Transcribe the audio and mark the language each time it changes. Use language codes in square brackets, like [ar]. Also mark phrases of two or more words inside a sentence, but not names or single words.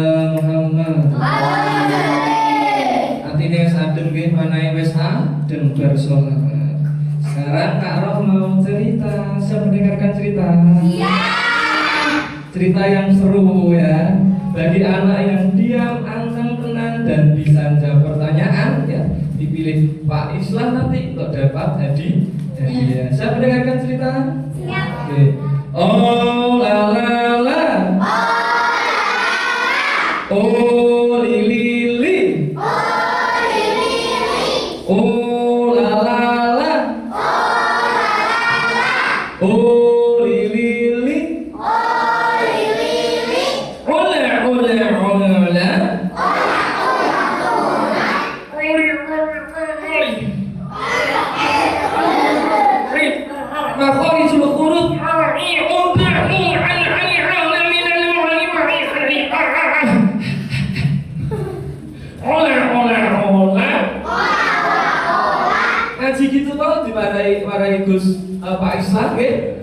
[id] Muhammad. [jv] Atine wis adem nggih, manahe wis adem bar salat. [id] Sekarang Kak Roh mau cerita, siap mendengarkan cerita? Iya. Cerita yang seru ya, bagi anak yang diam, anteng, tenang dan bisa jawab pertanyaan ya. Dipilih Pak Islam nanti untuk dapat hadiah. Siap mendengarkan cerita? Siap. Oke. Oh la la la. Oh lili li. Oh la la la. Oh lili li. Ola ola ola. [ar] مخارج الحروف. [jv] Ngaji gitu kok dimarahi Gus Pak Islam nggih.